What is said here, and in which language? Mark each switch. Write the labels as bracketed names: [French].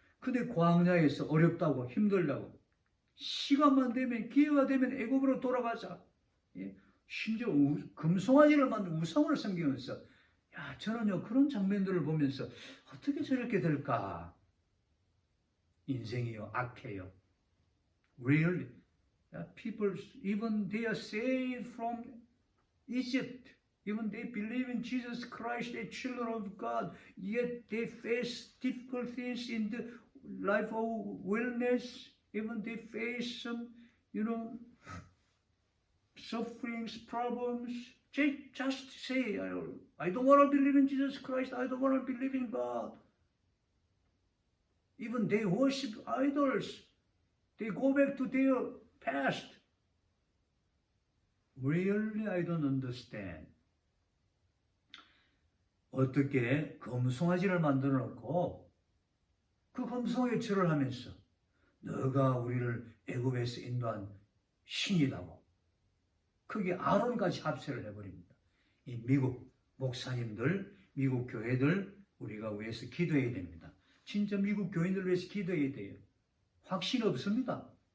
[Korean] 근데 광야에서 어렵다고 힘들다고, 시간만 되면, 기회가 되면 애굽으로 돌아가자. 심지어 금송아지를 만든 우상을 섬기면서, 저는요 그런 장면들을 보면서 어떻게 저렇게 될까? 인생이요 악해요. [English] Really, people, even they are saved from Egypt, even they believe in Jesus Christ, they're children of God, yet they face difficult things in the life of wilderness. Even they face some, sufferings, problems. They just say, I don't want to believe in Jesus Christ, I don't want to believe in God. Even they worship idols. They go back to their past. Really, I don't understand. [Korean] 어떻게 금송아지를 만들어 놓고 그 금송아지를 절을 하면서 너가 우리를 애굽에서 인도한 신이라고, 그게 아론까지 합세를 해버립니다. 이 미국 목사님들, 미국 교회들, 우리가 위해서 기도해야 됩니다. 진짜 미국 교인들 위해서 기도해야 돼요. 확신 없습니다.